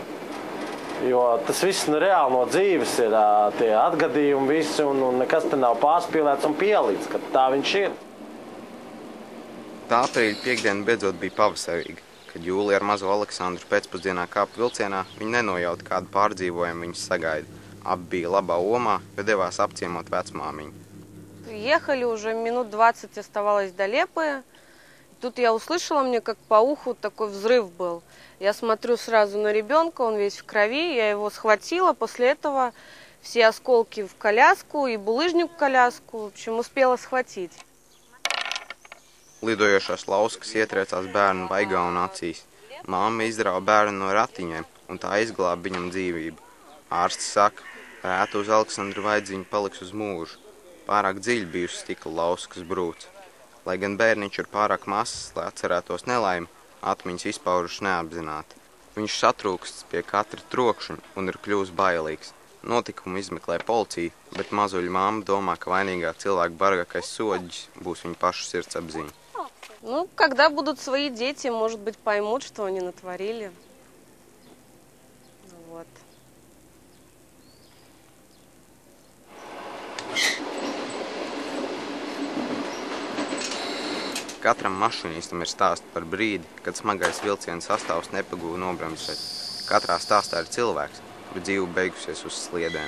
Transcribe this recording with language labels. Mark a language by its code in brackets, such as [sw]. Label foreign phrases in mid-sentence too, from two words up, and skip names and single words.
[lv] Jo tas viss reāli no dzīves ir tie atgadījumi visi un nekas te nav pārspīlēts un pielīdz, ka tā viņš ir. Tā aprīļa piekdiena beidzot bija pavasarīga. Kad Jūlija ar mazo Aleksandru pēcpusdienā kāpa vilcienā, viņi nenojauta, kādu pārdzīvojumu viņus sagaida. Abi bija labā omā, jo devās apciemot vecmāmiņu. [ru] Ехали уже минут 20 оставалось до Лепы. Тут я услышала, мне как по уху такой взрыв был. Я смотрю сразу на ребенка, он весь в крови, я его схватила. После этого все осколки в коляску и булыжник в коляску. В общем, успела схватить. [lv] Lidojošās lauskas ietriecās bērnu vaigā un acīs. Māma izrāva bērnu no ratiņiem, un tā izglāba viņam dzīvību. Ārsts saka, rētu uz Aleksandru vaidziņu paliks uz mūžu. Pārāk dziļi bijusi stikla lauskas brūce. Lai gan bērniņš ir pārāk mazs, lai atcerētos nelaimi, atmiņas izpaužas neapzināti. Viņš satrūksts pie katra trokšņa un ir kļuvis bailīgs. Notikumu izmeklē policija, bet mazuļa mamma domā, ka vainīgā cilvēka bargākais soģis būs viņa paša sirdsapziņa. [ru] Ну, когда будут свои дети, может быть, поймут, что они натворили. Вот. [lv] Katram mašīnistam ir stāsts par brīdi, kad smagais vilciena sastāvs nepagūva nobremzēt. Katrā stāstā ir cilvēks, kur dzīve beigusies uz sliedēm.